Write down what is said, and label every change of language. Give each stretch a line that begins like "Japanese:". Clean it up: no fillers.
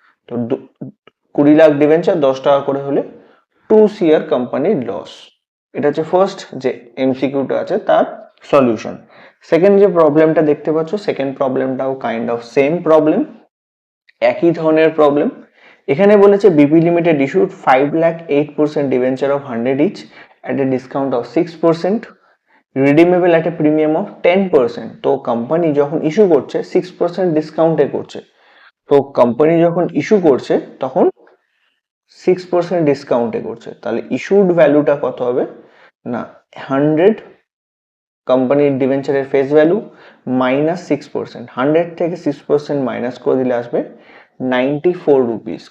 Bangla: তো 20 লাখ ডিবেঞ্চার 10 টাকা করে হলে 2 CR কোম্পানির লস। এটা হচ্ছে ফার্স্ট যে এমসিকিউটা আছে তার সলিউশন। সেকেন্ড যে প্রবলেমটা দেখতে পাচ্ছ, second প্রবলেমটাও kind of same problem, একই ধরনের প্রবলেম। এখানে বলেছে
English: BP limited issued 5,08% debenture of 100 each at a discount of 6%, redeemable at a premium of 10%।
Bangla: তো কোম্পানি যখন ইস্যু করছে 6% ডিসকাউন্টে করছে। তো কোম্পানি যখন ইস্যু করছে তখন 6% ডিসকাউন্টে করছে, তাহলে ইস্যুড ভ্যালুটা কত হবে না, 100 কোম্পানির ডিবেঞ্চারের ফেস ভ্যালু মাইনাস 6%, 100 থেকে 6% মাইনাস করে দিলে আসবে 94 রুপিস।